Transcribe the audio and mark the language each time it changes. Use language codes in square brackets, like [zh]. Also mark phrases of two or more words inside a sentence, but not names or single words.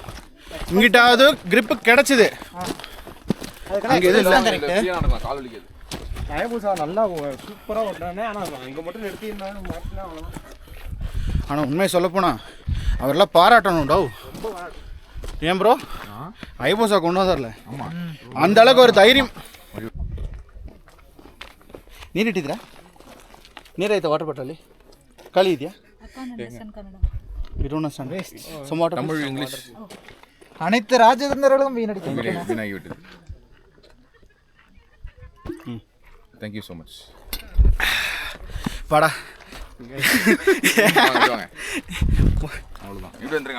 [ta] இங்கிட்டாவது கிரிப்பு கிடைச்சிது. அங்கே எதுவும் இல்லை. நல்லா சூப்பராக ஓட்டுறானே. ஆனால் இங்கே மட்டும் நிறுத்தியிருந்தாங்க. ஆனால் உண்மையை சொல்லப்போனா அவரெல்லாம் பாராட்டணும் டவு. ஏன் ப்ரோ ஐபோசா கொண்டு வந்தார்ல, அந்த அளவுக்கு ஒரு தைரியம். [kn] ನೀರು ಇಟ್ಟಿದ್ದೀರಾ? ನೀರೈತೆ [en] water bottle [kn] ಖಾಲಿ ಇದೆಯಾ? [ta] தமிழ் இங்கிலீஷ் அனைத்து ராஜதந்திரர்களும் வீணாகிவிட்டது. [en] thank you so much. [ta] பாடா அவ்வளோதான். இப்படி வந்துருங்க.